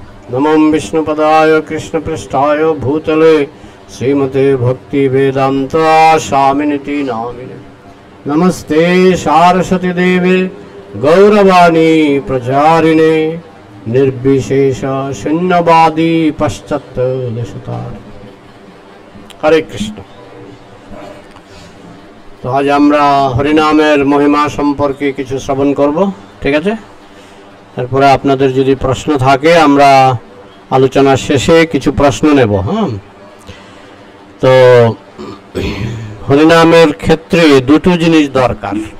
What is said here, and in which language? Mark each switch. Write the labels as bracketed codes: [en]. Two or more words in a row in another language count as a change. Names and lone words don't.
[sa] नमो विष्णुपदाय कृष्णपृष्ठाय भूतले श्रीमते भक्ति वेदांत स्वामिनिति नामिने। नमस्ते सारस्वती देवे गौरवाणी प्रचारिणे निर्विशेष शून्यवादी पश्चात् देशतार। [bn] হরে কৃষ্ণ। তো আজ আমরা হরিনামের মহিমা সম্পর্কে কিছু শ্রবণ করব, ঠিক আছে? তারপরে আপনাদের যদি প্রশ্ন থাকে আমরা আলোচনার শেষে কিছু প্রশ্ন নেব। হ্যাঁ, তো হরিনামের ক্ষেত্রে দুটো জিনিস দরকার।